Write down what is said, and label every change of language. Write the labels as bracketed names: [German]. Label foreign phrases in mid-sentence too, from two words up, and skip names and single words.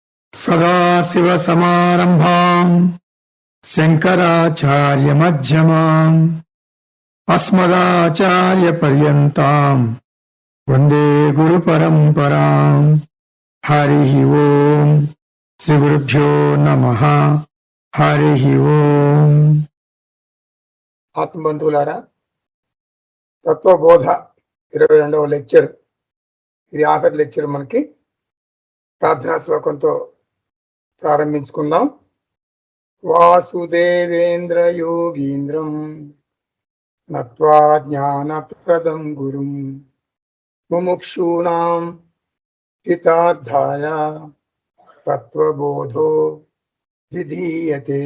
[Sanskrit] सदाशिवसमारम्भाम् शङ्कराचार्यमध्यमाम् अस्मदाचार्यपर्यन्ताम् वन्दे गुरुपरम्पराम्। हरिः ओम् श्रीगुरुभ्यो नमः। हरिः ओम्। [Telugu] ఆత్మబంధువులారా, తత్వబోధ 22వ లెక్చర్, ఇది ఆఖరి లెక్చర్. మనకి ప్రార్థనా శ్లోకంతో ప్రారంభించుకుందాం. [Sanskrit] వాసుదేవేంద్ర యోగీంద్రం నత్వా జ్ఞానప్రదం గురుం ముముక్షూణాం హితార్థాయ తత్వబోధో విధీయతే.